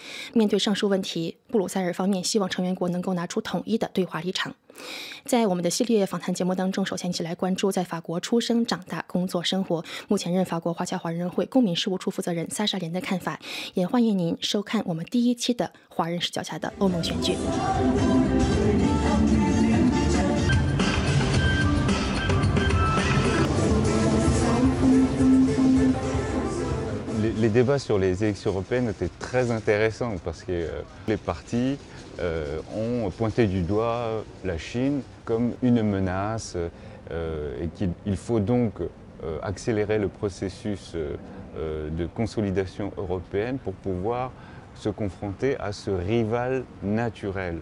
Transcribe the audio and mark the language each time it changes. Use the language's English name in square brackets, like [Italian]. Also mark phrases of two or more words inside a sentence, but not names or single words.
[Chinese] 面对上述问题，布鲁塞尔方面希望成员国能够拿出统一的对话立场。在我们的系列访谈节目当中，首先一起来关注在法国出生、长大、工作、生活，目前任法国华侨华人会公民事务处负责人萨莎莲的看法。也欢迎您收看我们第一期的华人视角下的欧盟选举。 [French] Les débats sur les élections européennes étaient très intéressants parce que les partis ont pointé du doigt la Chine comme une menace et qu'il faut donc accélérer le processus de consolidation européenne pour pouvoir se confronter à ce rival naturel.